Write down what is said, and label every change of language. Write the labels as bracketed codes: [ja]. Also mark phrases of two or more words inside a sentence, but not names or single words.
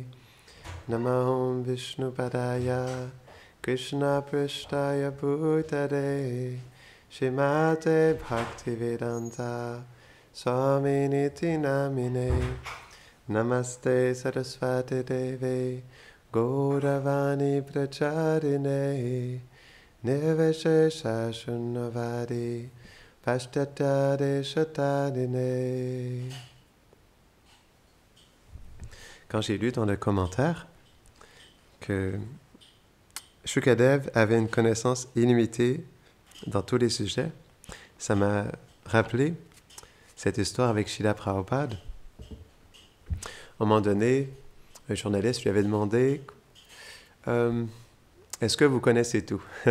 [sa] नमो विष्णु पादाय, कृष्ण प्रेष्ठाय भूतले, श्रीमते भक्तिवेदान्त, स्वामिन् इति नामिने. नमस्ते सारस्वते देवे गौरवाणी प्रचारिणे निर्विशेष शून्यवादि पाश्चात्य देशतारिणे. [fr] Quand j'ai lu dans le commentaire que Shukadev avait une connaissance illimitée dans tous les sujets. Ça m'a rappelé cette histoire avec Srila Prabhupada. À un moment donné, un journaliste lui avait demandé est-ce que vous connaissez tout?